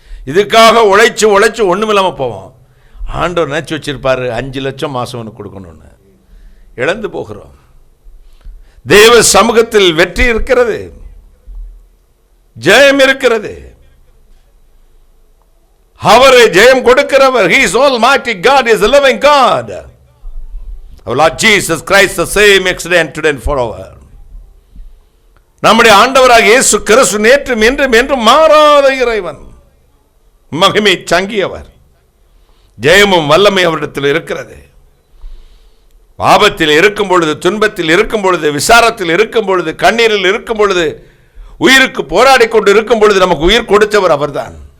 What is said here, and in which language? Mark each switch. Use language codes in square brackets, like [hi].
[ta] இதுக்காக உழைச்சி ஒன்றும் இல்லாமல் போவோம். ஆண்டவர் நினச்சி வச்சிருப்பாரு 5 லட்சம் மாதம் ஒன்று கொடுக்கணும்னு. இழந்து போகிறோம். தேவ சமூகத்தில் வெற்றி இருக்கிறது, ஜெயம் இருக்கிறது. அவரை ஜெயம் கொடுக்கிறவர். [en] He is almighty God, is a living God. Our Lord Jesus Christ the same yesterday and today and forever. [ta] நம்முடைய ஆண்டவராக இயேசு கிறிஸ்து நேற்றும் என்றும் என்றும் மாறாத இறைவன், மகிமை சங்கியவர். ஜெயமும் வல்லமை அவரிடத்தில் இருக்கிறது. ஆபத்தில் இருக்கும் பொழுது, துன்பத்தில் இருக்கும் பொழுது, விசாரத்தில் இருக்கும் பொழுது, கண்ணீரில் இருக்கும் பொழுது, உயிருக்கு போராடி கொண்டு இருக்கும் பொழுது நமக்கு உயிர் கொடுத்தவர் அவர்தான்.